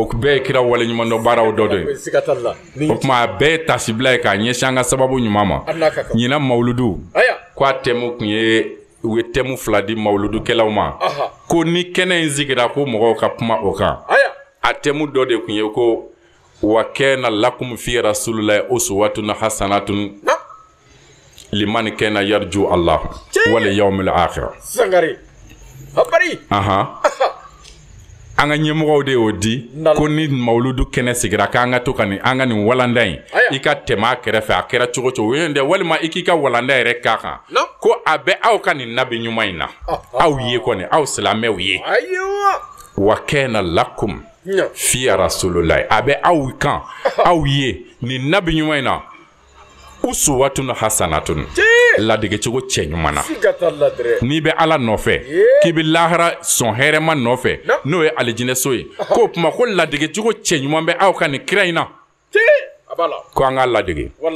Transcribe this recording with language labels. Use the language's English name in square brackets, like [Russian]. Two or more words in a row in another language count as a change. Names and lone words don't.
[Bambara] bɛɛ ye kira wale ɲuman dɔ baaraw dɔ ye o tuma a bɛɛ ye tasibila ye k'a ɲɛsin an ka sababu ɲuman ma ɲinan mawuludu ko a tɛmu tun ye u ye tɛmu 2 di mawuludukɛlaw ma ko ni kɛnɛ in sigira ko mɔgɔw ka kuma o kan a tɛmu dɔ de tun ye ko [Arabic] وكان لكم في رسول الله أسوة حسنة لمن كان يرجو الله واليوم الآخر [Bambara] an ka ɲɛmɔgɔw de y'o di ko ni mawuludu kɛnɛ sigira k'an ka to ka nin an ka nin walanda in i ka tɛmɛ a kɛrɛfɛ a kɛra cogo cogo o ye dɛ walima i k'i ka walanda yɛrɛ k'a kan ko a bɛ aw ka nin nabi ɲuman in na aw ye kɔni aw silamɛw ye [Arabic] وكان لكم في رسول الله [Bambara] abe aw kan aw ye ni nabi ɲuman na [Arabic] أسوة حسنة [Bambara] ladege cogo cɛ ɲuman na n'i bɛ ala nɔfɛ k'i bɛ lahara sɔn hɛrɛma nɔfɛ n'o ye alijinɛ so ye k'o kuma ko ladege cogo cɛ ɲuman bɛ aw ka nin kira in na ko an k'a ladege